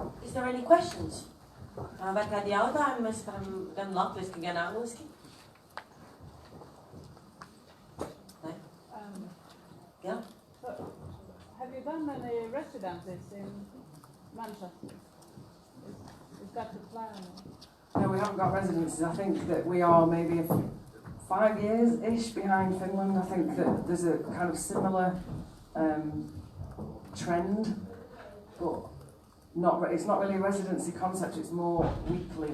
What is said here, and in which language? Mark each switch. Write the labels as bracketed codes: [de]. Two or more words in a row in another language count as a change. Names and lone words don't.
[en] Is there any questions? [lv] Vai kādi jautājumi? Mēs varam gan latviski, gan angliski. Ne? [en] Yeah? So, have you done any residences in Manchester? Is that the plan? No, we haven't got residences. I think that we are maybe 5 years-ish behind Finland. I think that there's a kind of similar trend, but it's not really a residency concept, it's more weekly.